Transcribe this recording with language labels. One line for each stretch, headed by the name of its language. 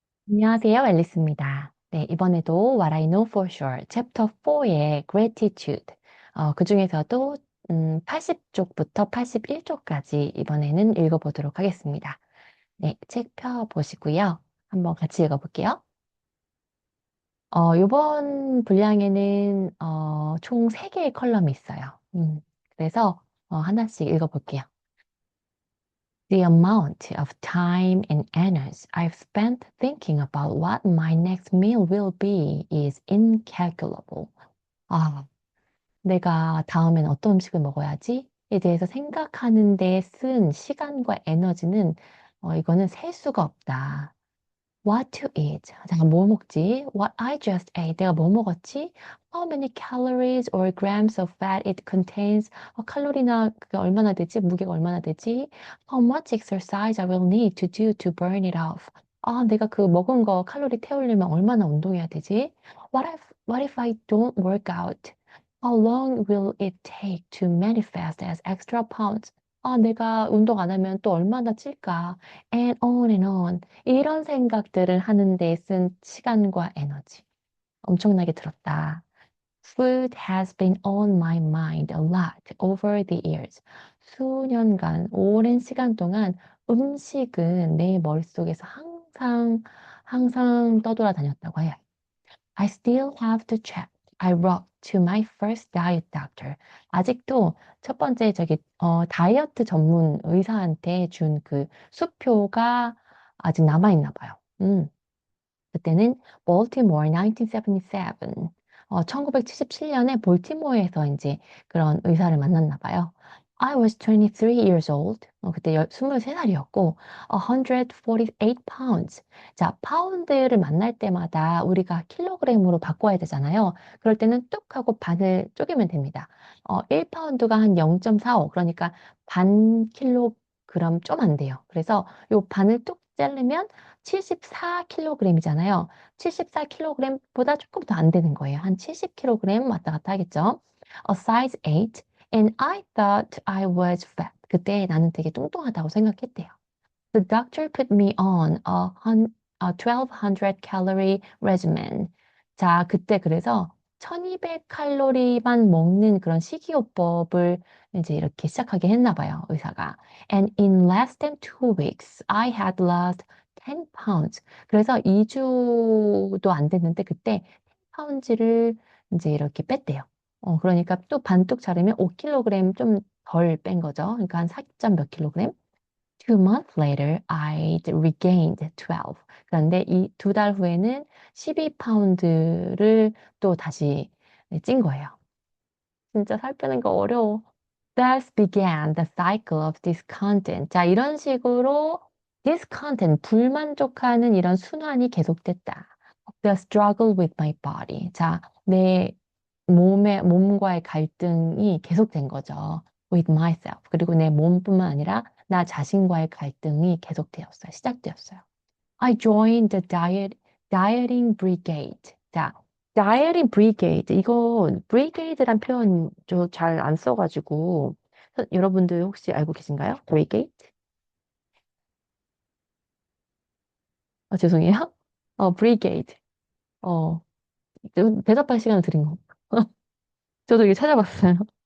Korean: 안녕하세요, 앨리스입니다. 네, 이번에도 What I Know for Sure, 챕터 4의 Gratitude, 그 중에서도 80쪽부터 81쪽까지 이번에는 읽어보도록 하겠습니다. 네, 책 펴보시고요. 한번 같이 읽어볼게요. 이번 분량에는 총 3개의 컬럼이 있어요. 그래서 하나씩 읽어볼게요.
English: The amount of time and energy I've spent thinking about what my next meal will be is incalculable.
Korean: 아, 내가 다음엔 어떤 음식을 먹어야지에 대해서 생각하는 데 쓴 시간과 에너지는 이거는 셀 수가 없다.
English: What to eat?
Korean: 내가 뭐 먹지?
English: What I just ate.
Korean: 내가 뭐 먹었지?
English: How many calories or grams of fat it contains?
Korean: 칼로리나 그게 얼마나 되지? 무게가 얼마나 되지?
English: How much exercise I will need to do to burn it off?
Korean: 내가 그 먹은 거 칼로리 태우려면 얼마나 운동해야 되지?
English: What if I don't work out? How long will it take to manifest as extra pounds?
Korean: 내가 운동 안 하면 또 얼마나 찔까?
English: And on and on.
Korean: 이런 생각들을 하는 데 쓴 시간과 에너지 엄청나게 들었다.
English: Food has been on my mind a lot over the years.
Korean: 수년간, 오랜 시간 동안 음식은 내 머릿속에서 항상 떠돌아다녔다고 해요.
English: I still have to check. I wrote to my first diet doctor.
Korean: 아직도 첫 번째 다이어트 전문 의사한테 준 그 수표가 아직 남아있나 봐요. 그때는 Baltimore 1977. 1977년에 볼티모어에서 이제 그런 의사를 만났나 봐요.
English: I was 23 years old.
Korean: 그때 23살이었고,
English: 148 pounds.
Korean: 자, 파운드를 만날 때마다 우리가 킬로그램으로 바꿔야 되잖아요. 그럴 때는 뚝 하고 반을 쪼개면 됩니다. 1파운드가 한 0.45, 그러니까 반 킬로그램 좀 안 돼요. 그래서 요 반을 뚝 자르면 74kg이잖아요. 74kg보다 조금 더 안 되는 거예요. 한 70kg 왔다 갔다 하겠죠.
English: A size 8 and I thought I was fat.
Korean: 그때 나는 되게 뚱뚱하다고 생각했대요.
English: The doctor put me on a 1200 calorie regimen.
Korean: 자, 그때 그래서 1200칼로리만 먹는 그런 식이요법을 이제 이렇게 시작하게 했나 봐요, 의사가.
English: And in less than 2 weeks, I had lost 10 pounds.
Korean: 그래서 2주도 안 됐는데 그때 10파운드를 이제 이렇게 뺐대요. 그러니까 또 반뚝 자르면 5kg 좀 덜 뺀 거죠. 그러니까 한 4점 몇 킬로그램.
English: 2 months later, I'd regained 12.
Korean: 그런데 이 2달 후에는 12파운드를 또 다시 찐 거예요. 진짜 살 빼는 거 어려워.
English: Thus began the cycle of discontent.
Korean: 자, 이런 식으로 discontent, 불만족하는 이런 순환이 계속됐다.
English: The struggle with my body.
Korean: 자, 내 몸과의 갈등이 계속된 거죠.
English: With myself.
Korean: 그리고 내 몸뿐만 아니라 나 자신과의 갈등이 계속되었어요. 시작되었어요.
English: I joined the dieting brigade. 자, dieting brigade.
Korean: 이거 brigade란 표현 저 잘 안 써가지고 여러분들 혹시 알고 계신가요?
English: brigade?
Korean: 죄송해요. brigade. 어, 대답할 시간을 드린 거. 저도 이게 찾아봤어요.